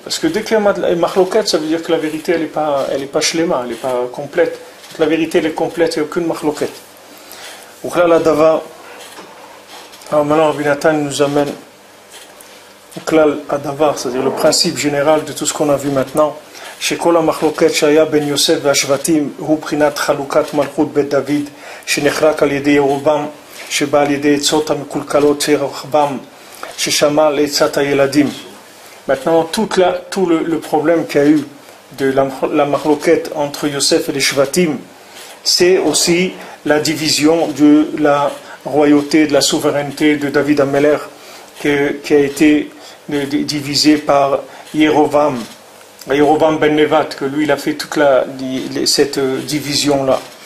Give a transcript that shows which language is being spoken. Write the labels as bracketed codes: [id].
[fr] Parce que dès qu'il y a machloket, ça veut dire que la vérité elle est pas shlema, elle n'est pas complète. La vérité elle est complète, il n'y a aucune machloket. Donc là, la dava, alors maintenant Rabbi Nathan nous amène au klal adavar, c'est-à-dire le principe général de tout ce qu'on a vu maintenant. [he] שכל המחלוקת שהיה בין יוסף והשבטים הוא בחינת חלוקת מלכות בית דוד שנחרק על ידי ירובעם שבא על ידי עצות המקולקלות של רחבעם ששמע לעצת הילדים. [fr] Maintenant tout le problème qu'il y a eu de la machloket entre Yosef et les shvatim, c'est aussi la division de la royauté, de la souveraineté de David Amelech qui a été divisée par Yerovam ben Nevat, que lui il a fait toute cette division-là.